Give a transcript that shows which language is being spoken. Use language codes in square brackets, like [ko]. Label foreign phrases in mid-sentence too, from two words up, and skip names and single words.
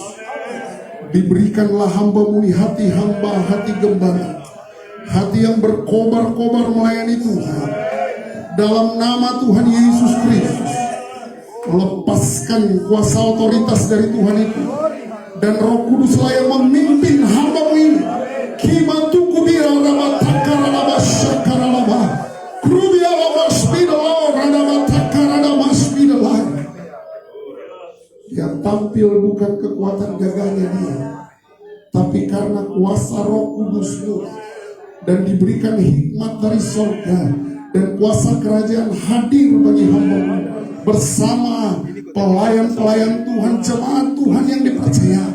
[id] Diberikanlah hamba-Mu di hati hamba, hati gembala, hati yang berkobar-kobar melayani Tuhan. Dalam nama Tuhan Yesus Kristus, lepaskan kuasa otoritas dari Tuhan itu, dan Roh Kudus lah yang memimpin hamba-Mu ini. Kimatuku biar ramataka rama syakara rama krubia rama spidolo ramataka rama spidolo. Yang tampil bukan kekuatan gagahnya dia, tapi karena kuasa Roh Kudus-Mu, dan diberikan hikmat dari surga, dan kuasa kerajaan hadir bagi hamba-Mu bersama pelayan-pelayan Tuhan, jemaat Tuhan yang dipercayakan.